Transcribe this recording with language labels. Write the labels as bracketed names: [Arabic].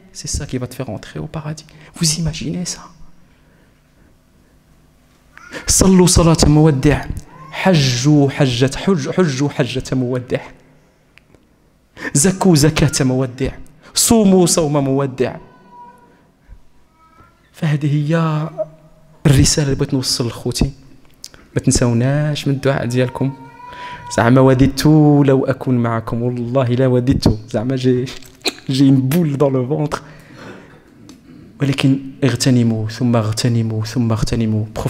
[French] C'est ça qui va te faire entrer au paradis. Vous imaginez ça? [Arabic] Sallu salat muwaddi', hajju hajjat muwaddi', zakou zakat muwaddi', صوموا صوم مودع. فهذه هي الرسالة اللي بغيت نوصل لخوتي. ما تنساوناش من الدعاء ديالكم. زعما وددت لو أكون معكم والله لا وددت. [French] زعما j'ai une boule dans le ventre. [Arabic] ولكن اغتنموا ثم اغتنموا ثم اغتنموا.